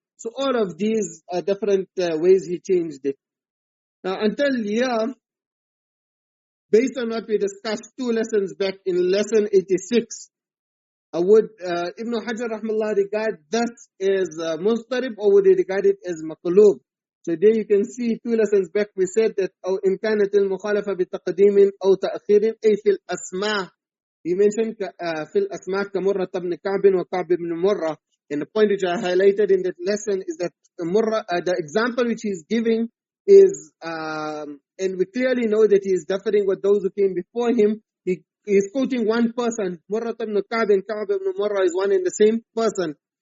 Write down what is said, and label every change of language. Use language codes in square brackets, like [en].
[en] So all of these are different ways he changed it. Now until here, based on what we discussed 2 lessons back in lesson 86, would Ibn Hajar rahmallah regard this as Muḍṭarib, or would he regard it as maqlub? So there you can see 2 lessons back we said that [ar] أو إن كانت المخالفة بتقديم أو تأخير أي في الأسماء. [en] He mentioned [ar] في الأسماء كمرة بن كعب وكعب بن مرة. [en] And the point which I highlighted in that lesson is that the example which he's giving is, and we clearly know that he is differing with those who came before him. He is quoting one person. Murrah ibn Ka'b and Ka'b ibn Murrah is one and the same person.